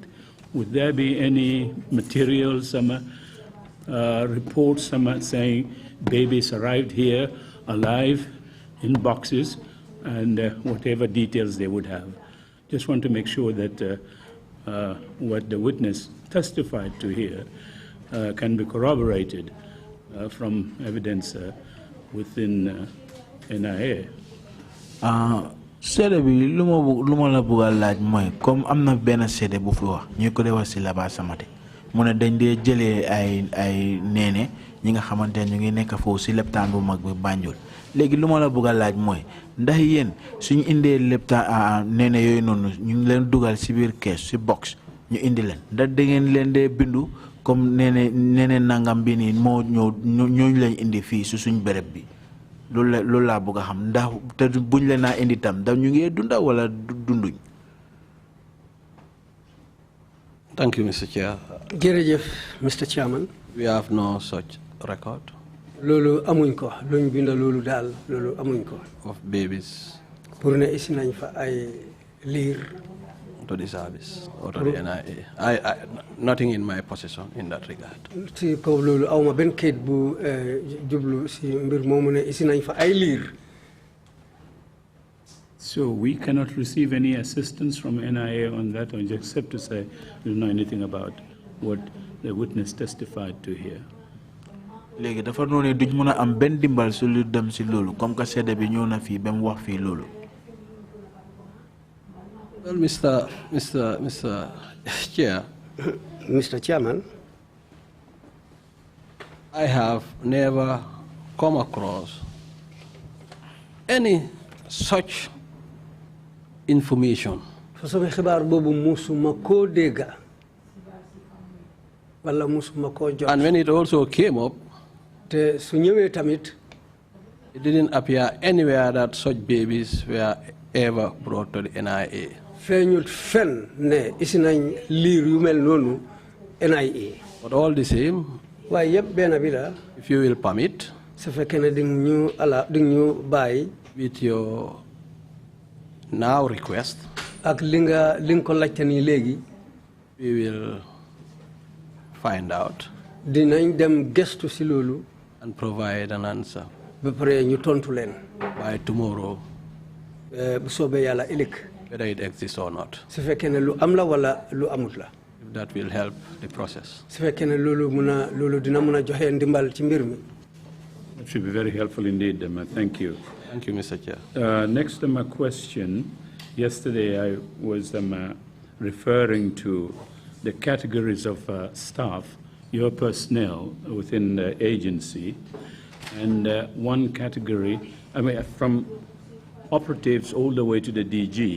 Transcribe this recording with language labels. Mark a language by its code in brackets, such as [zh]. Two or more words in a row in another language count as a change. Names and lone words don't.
[en] Would there be any materials, reports saying babies arrived here alive in boxes, and whatever details they would have? Just want to make sure that what the witness testified to here can be corroborated from evidence within NIA. [wo] Seede bi lu ma la bëgg a laaj mooy comme am na benn seede bu fi wax ñu ko dee wax si Laba Samate mu ne dañ dee jëlee ay neene ñi nga xamante ne ñu ngi nekk foofu si leptaan bu mag bi Banjul léegi lu ma la bëgg a laaj mooy ndax yéen suñu indee leptaan neene yooyu noonu ñu ngi leen dugal si biir kees si box ñu indi leen ndax da ngeen leen dee bindu comme neene nangam bi nii moo ñooñu lañ indi fii si suñ béréb bi loolu laa bëgg a xam ndax te buñ leen naa indi tam ndax ñu ngi dunda wala dunduñ. [en] Thank you, Mr. Chair. [wo] Jërëjëf, [en] Mr. Chairman. We have no such record. [wo] Loolu amuñ ko luñ binda loolu daal loolu amuñ ko. [en] Of babies. [wo] Pour ne isi nañ fa ay liir. [en] To the service or to the NIA. Nothing in my possession in that regard. [wo] Si kaw loolu awma benn kayit bu jublu si mbir moomu ne isi nañ fa ay liir. [en] So we cannot receive any assistance from NIA on that, or except to say we don't know anything about what the witness testified to here. [wo] Léegi dafa noonu duñ mën a am benn dimbal su lu dem si loolu [fr] comme que [wo] seede bi ñëw na fii ba mu wax fii loolu. [en] Well, Mr. Chair. Mr. Chairman. I have never come across any such information. [wo] Fasome xibaar boobu musuma koo dégga wala musuma koo jot. [en] And when it also came up, [wo] te su ñëwee tamit, [en] it didn't appear anywhere that such babies were ever brought to the NIA. [wo] Feeñut fen ne isi nañ liir yu mel noonu NIA. [en] But all the same, [wo] waaye yëpp benn bi la. [en] if you will permit, [wo] su fekkee ne di ñu bàyyi. [en] with your now request, [wo] ak li nga ko laajte nii léegi. [en] we will find out. [wo] Dinañ dem gëstu si loolu. [en] And provide an answer. [wo] Ba pare ñu tontu leen. [en] By tomorrow. [wo] Bu soobee yàlla ëllëg. [en] Whether it exists or not. [wo] Su fekkee ne lu am la wala lu amut la. [en] If that will help the process. [wo] Su fekkee ne loolu dina mën a joxe ndimbal ci mbir mi. [en] That should be very helpful indeed, thank you. Thank you, Mr. Chair. Next question. Yesterday I was referring to the categories of staff, your personnel within the agency, and one category, from operatives all the way to the DG.